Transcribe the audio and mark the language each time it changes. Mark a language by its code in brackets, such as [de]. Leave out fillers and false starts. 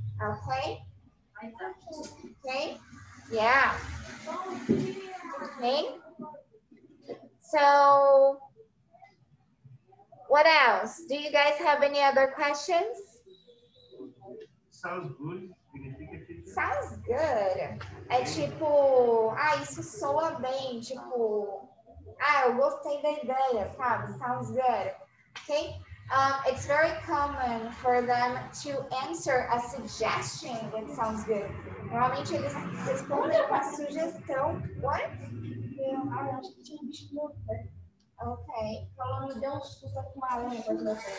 [en] Okay? Okay? Yeah. Okay? So, what else? Do you guys have any other questions? Sounds good. Sounds good. [pt] É tipo, isso soa bem, tipo, eu gostei da ideia, sabe? [en] Sounds good. Okay? It's very common for them to answer a suggestion that sounds good. [pt] Normalmente eles respondem com a sugestão. [en] What? [pt] Eu acho que tinha desculpa. Ok. Falou, me deu um susto com a língua.